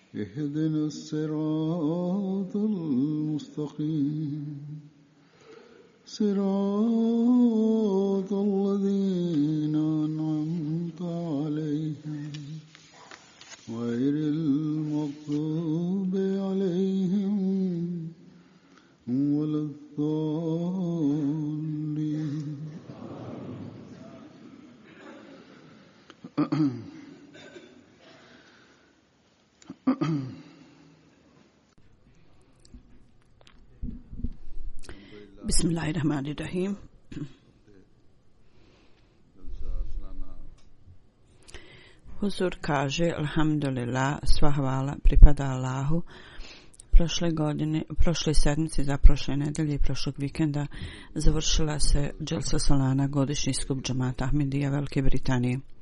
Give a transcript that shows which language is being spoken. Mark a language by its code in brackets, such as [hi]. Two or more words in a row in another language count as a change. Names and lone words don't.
[ar] اهدنا الصراط المستقيم صراط الذين أنعمت عليهم غير المغضوب عليهم ولا الضالين. بسم الله الرحمن الرحيم. [bs] Huzur kaže, alhamdulillah, sva hvala pripada Allahu. Prošle sedmice, za prošle nedelje i prošlog vikenda završila se Dželsa Salana, godišnji skup džamata Ahmedija Velike Britanije.